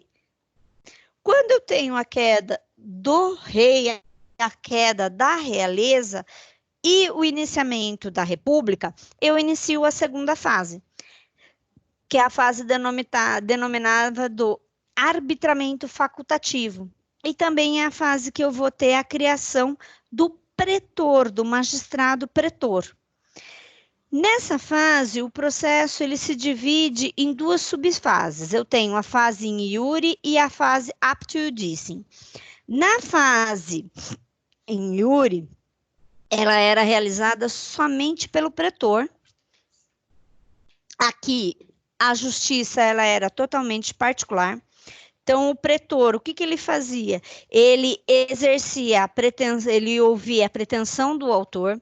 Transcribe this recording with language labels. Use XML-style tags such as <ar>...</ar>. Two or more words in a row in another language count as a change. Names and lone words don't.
<pt>Quando eu tenho a queda do rei, a queda da realeza e o iniciamento da república, eu inicio a segunda fase, que é a fase denominada do arbitramento facultativo. E também é a fase que eu vou ter a criação do pretor, do magistrado pretor. Nessa fase, o processo ele se divide em duas subfases. Eu tenho a fase</pt> <la>in iure</la> <pt>e a fase</pt> <la>aptio iudicem.</la> <pt>Na fase</pt> <la>in iure,</la> <pt>ela era realizada somente pelo pretor. Aqui, a justiça ela era totalmente particular. Então, o pretor, o que ele fazia? Ele exercia a pretensão, ele ouvia a pretensão do autor.</pt>